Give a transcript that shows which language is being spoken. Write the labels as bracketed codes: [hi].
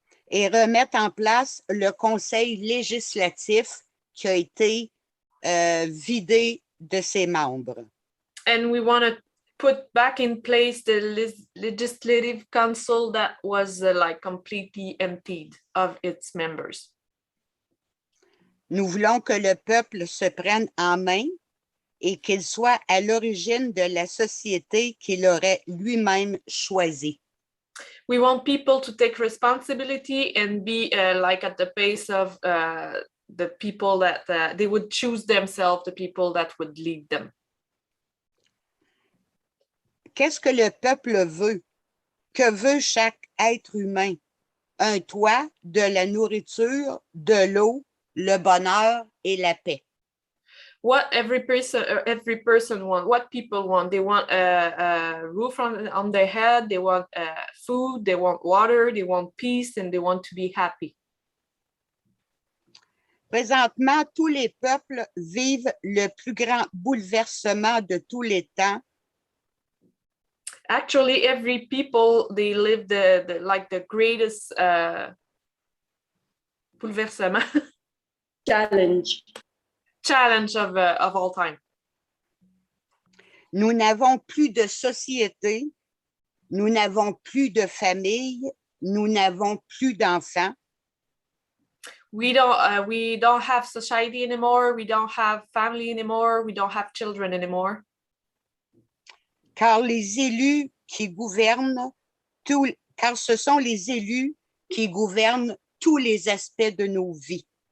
[fr] Et remettre en place le conseil législatif qui a été vidé de ses membres. [en] And we want to put back in place the legislative council that was like completely emptied of its members. [fr] Nous voulons que le peuple se prenne en main et qu'il soit à l'origine de la société qu'il aurait lui-même choisie. [en] We want people to take responsibility and be like at the base of the people that they would choose themselves, the people that would lead them. [fr] Qu'est-ce que le peuple veut? Que veut chaque être humain? Un toit, de la nourriture, de l'eau, le bonheur et la paix. [en] What every person want, what people want. They want a roof on their head, they want food, they want water, they want peace, and they want to be happy. [fr] Présentement, tous les peuples vivent le plus grand bouleversement de tous les temps. [en] Actually, every people, they live the greatest bouleversement. Challenge of all time. [fr] Nous n'avons plus de société, nous n'avons plus de famille, nous n'avons plus d'enfants. [en] We don't have society anymore, we don't have family anymore, we don't have children anymore. [fr] Car les élus qui gouvernent, car ce sont les élus qui gouvernent tous les aspects de nos vies.